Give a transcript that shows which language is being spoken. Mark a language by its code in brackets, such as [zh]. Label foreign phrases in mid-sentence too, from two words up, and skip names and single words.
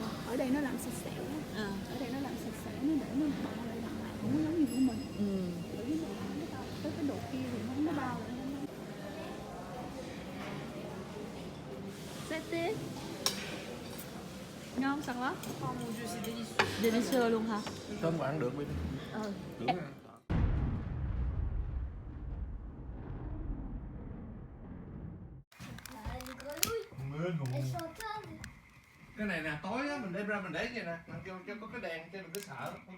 [vi] Ở đây nó làm sạch sẽ, À. ở đây nó làm sạch sẽ, nó để nó bao lại lại, không có giống như của mình. Bởi vì nó tới cái độ kia thì nó bao lại. C'était ngon sẵn lắm. [fr] Oh mon dieu, c'est délicieux. [vi] Delicious luôn hả? Không ăn được bên tưởng ăn. Cái này nè, tối á mình đem ra mình để vậy nè, mình cho có cái đèn cho mình cứ sợ, ok?